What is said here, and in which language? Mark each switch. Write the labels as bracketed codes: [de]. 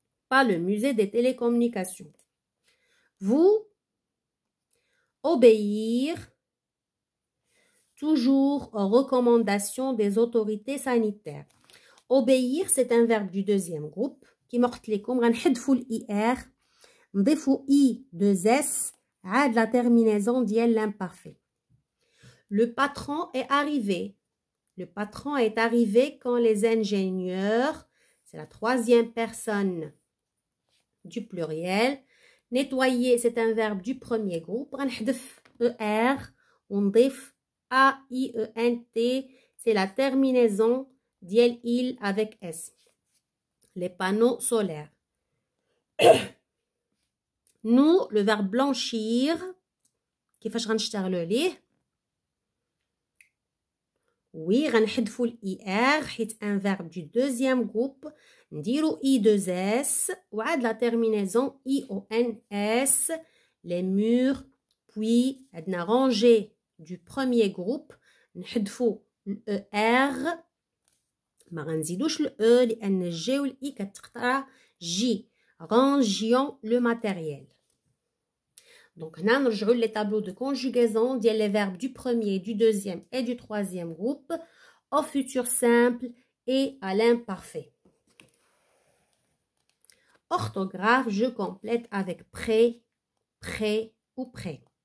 [fr] Pas le musée des télécommunications. Vous, obéir toujours aux recommandations des autorités sanitaires. Obéir, c'est un verbe du deuxième groupe. [ar] كيما قلت لكم غنحذفوا الIR نضيفوا I2S عاد [fr] la terminaison [ar] ديال l'imparfait. [fr] Le patron est arrivé. Le patron est arrivé quand les ingénieurs, c'est la troisième personne du pluriel. Nettoyer, c'est un verbe du premier groupe. [ar] غنحذف ER ونضيف AIENT, [fr] c'est la terminaison ديال il avec S. Les panneaux solaires. Nous, le verbe blanchir, [ar] كيفاش غنشتغلوا عليه؟ [fr] Oui, [ar] غنحذفوا الIR حيت [fr] un verbe du deuxième groupe. [ar] نديروا I2S وعاد [fr] la terminaison IONS. Les murs, puis عندنا rangée du premier groupe. [ar] نحذفوا ER ما غنزيدوش E لأن G و I كتقطع J. [fr] Rangions le matériel. Donc, nous allons les tableaux de conjugaison des les verbes du premier, du deuxième et du troisième groupe au futur simple et à l'imparfait. Orthographe, je complète avec près, près ou près.